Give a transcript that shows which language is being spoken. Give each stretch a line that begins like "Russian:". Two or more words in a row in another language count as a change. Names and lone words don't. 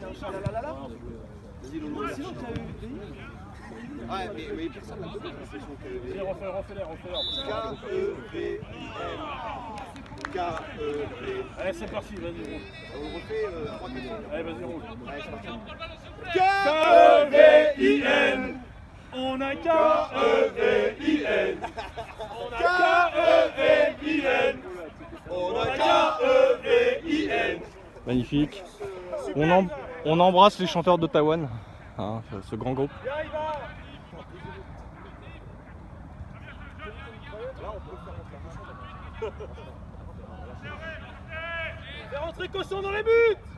French: Ouais, mais personne n'a donné l'impression que... Refais-les. K-E-V-N. Allez, c'est parti, vas-y, roule. On refait 3 questions. Allez, vas-y, roule. Allez, c'est parti. K-E-V-I-N. On a K-E-V-I-N. K-E-V-I-N. On a K-E-V-I-N. Magnifique. On embrasse les chanteurs d'Ottawa, hein, ce grand groupe. Fais rentrer Cosson dans les buts.